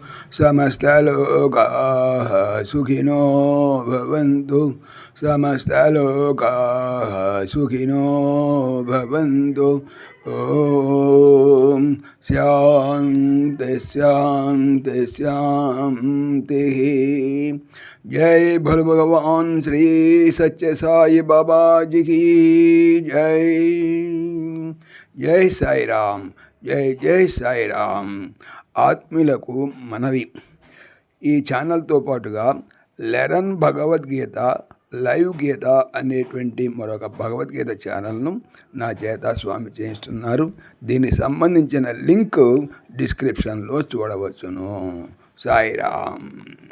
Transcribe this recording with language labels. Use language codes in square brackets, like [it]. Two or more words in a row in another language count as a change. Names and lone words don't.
[sa] సమస్తలోకాః సుఖినో భవంతు. సమస్తలోకాః సుఖినో భవంతు. ఓం శాంతి శాంతి శాంతి. [hi] जय भोल भगवान श्री सच्चे साई बाबा जी की जय. जय साई राम. जय जय साई राम. [te] ఆత్మీయులకు మనవి, ఈ ఛానల్తో పాటుగా లెరన్ భగవద్గీత లైవ్ గీత అనేటువంటి మరొక భగవద్గీత ఛానల్ను నా చేత స్వామి చేయిస్తున్నారు. దీనికి సంబంధించిన లింక్ డిస్క్రిప్షన్లో చూడవచ్చును.